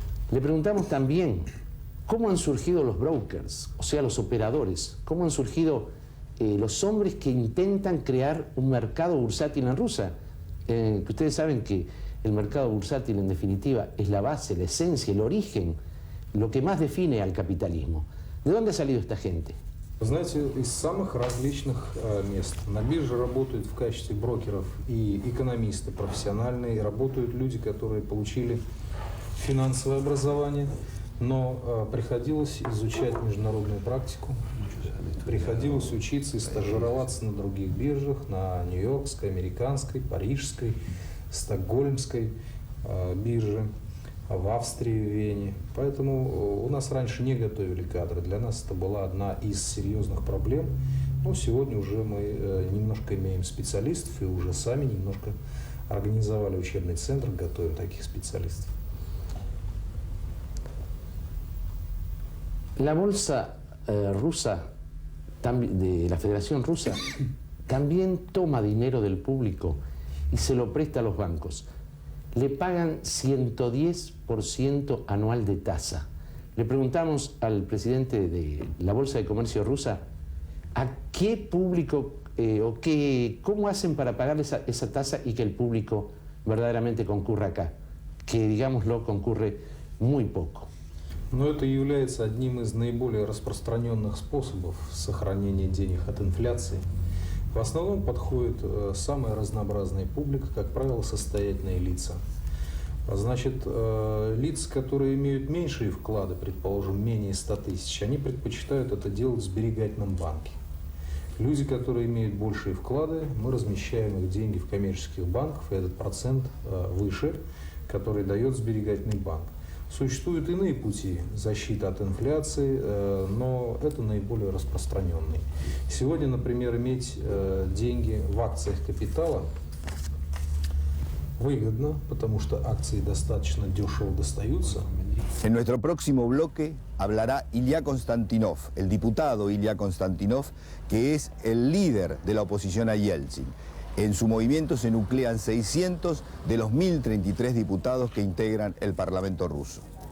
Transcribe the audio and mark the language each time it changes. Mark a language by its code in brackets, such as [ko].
[es] Le preguntamos también cómo han surgido los brokers, o sea, los operadores, cómo han surgido los hombres que intentan crear un mercado bursátil en Rusia. Que ustedes saben que el mercado bursátil, en definitiva, es la base, la esencia, el origen, lo que más define al capitalismo. ¿De dónde ha salido esta gente? [ru] Вы знаете, из самых различных мест. На бирже работают в качестве брокеров и экономисты профессиональные, работают люди, которые получили финансовое образование, но приходилось изучать международную практику, приходилось учиться и стажироваться на других биржах, на нью-йоркской, американской, парижской, стокгольмской бирже, в Австрии, в Вене. Поэтому у нас раньше не готовили кадры. Для нас это была одна из серьезных проблем. Но сегодня уже мы немножко имеем специалистов и уже сами немножко организовали учебный центр, готовим таких специалистов. [es] La bolsa rusa, de la Federación Rusa, también toma dinero del público y se lo presta a los bancos. Le pagan 110% anual de tasa. Le preguntamos al presidente de la Bolsa de Comercio rusa a qué público cómo hacen para pagar esa tasa y que el público verdaderamente concurra acá, que digámoslo concurre muy poco. [ru] Но это является одним из наиболее распространенных способов сохранения денег от инфляции. В основном подходит самая разнообразная публика, как правило, состоятельные лица. Значит, лица, которые имеют меньшие вклады, предположим, менее 100 тысяч, они предпочитают это делать в сберегательном банке. Люди, которые имеют большие вклады, мы размещаем их деньги в коммерческих банках, и этот процент выше, который дает сберегательный банк. Существуют иные пути защиты от инфляции, но это наиболее распространенный. Сегодня, например, иметь деньги в акциях капитала выгодно, потому что акции достаточно дешево достаются. [es] En nuestro próximo bloque hablará Ilya Konstantinov, el diputado Ilya Konstantinov, que es el líder de la oposición a Yeltsin. En su movimiento se nuclean 600 de los 1.033 diputados que integran el Parlamento ruso.